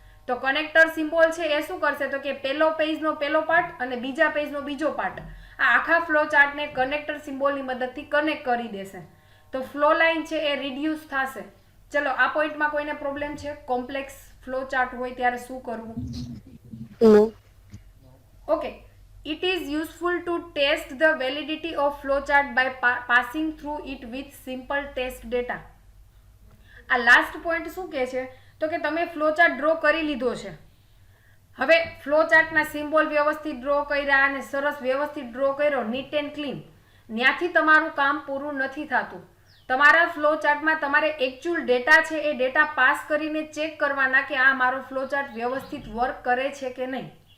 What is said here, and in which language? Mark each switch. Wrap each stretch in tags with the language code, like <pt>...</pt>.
<gu>તો connector symbol છે એ શું કરશે તો કે પહેલો પેજનો પહેલો પાર્ટ અને બીજા પેજનો બીજો પાર્ટ, આ આખા ફ્લો ચાર્ટને કનેક્ટર સિમ્બોલની મદદથી કનેક્ટ કરી દેશે. તો ફ્લો લાઇન છે એ રિડ્યુસ થશે. ચલો, આ પોઈન્ટમાં કોઈને પ્રોબ્લેમ છે? કોમ્પ્લેક્સ ફ્લો ચાર્ટ હોય ત્યારે શું કરવું? Okay.</gu> <en>It is useful to test the validity of flowchart by passing through it with simple test data.</en> <gu>આ લાસ્ટ પોઈન્ટ શું કહે છે તો કે તમે ફ્લોચાર્ટ ડ્રો કરી લીધો છે. હવે ફ્લોચાર્ટના સિમ્બોલ વ્યવસ્થિત ડ્રો કર્યા અને સરસ વ્યવસ્થિત ડ્રો કર્યો,</gu> <en>Neat and clean.</en> <gu>ત્યાંથી તમારું કામ પૂરું નથી થતું. તમારા ફ્લો ચાર્ટમાં તમારે એકચ્યુઅલ ડેટા છે એ ડેટા પાસ કરીને ચેક કરવાના કે આ મારો ફ્લો ચાર્ટ વ્યવસ્થિત વર્ક કરે છે કે નહીં.</gu>